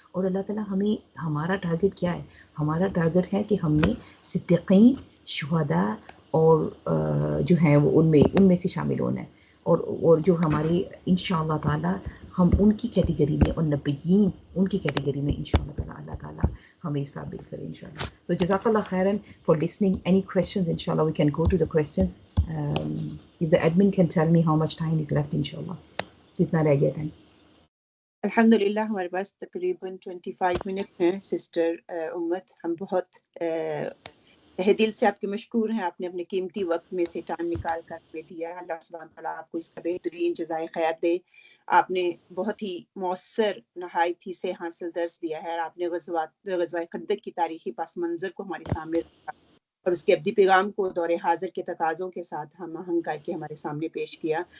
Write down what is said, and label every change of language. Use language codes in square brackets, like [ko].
[hi] और अल्लाह ताला हमें, हमारा टारगेट क्या है? हमारा टारगेट है कि हमने सिद्दीक़ीन, शुहदा और जो हैं वो उनमें से शामिल होना है, और जो हमारे इंशाअल्लाह ताला हम उनकी कैटेगरी में, और नबिय्यीन उनकी कैटेगरी में इंशाअल्लाह ताला अल्लाह ताला हमें साबित करे इंशाअल्लाह। [en] तो जज़ाकल्लाह खैरन फॉर लिसनिंग। Any questions? इंशाअल्लाह we can go to the questions. if the admin can tell me how much time is left, [hi] इंशाअल्लाह कितना रह गया टाइम? अल्हम्दुलिल्लाह हमारे पास तकरीबन 25 मिनट हैं सिस्टर उम्मत। हम बहुत तहे दिल से आपके मशकूर हैं, आपने अपने कीमती वक्त में से टाइम निकाल कर हमें दिया है। अल्लाह सुब्हान तआला आपको इसका बेहतरीन जज़ाए खैर दे। आपने बहुत ही मौसर नहायत ही से हासिल दर्स दिया है, और आपने ग़ज़वा खंदक की तारीखी पस मंज़र को हमारे सामने रखा, और उसके अब्दी पैगाम को दौरे हाजिर के तकाज़ों के साथ हम आहंग करके हमारे सामने पेश किया।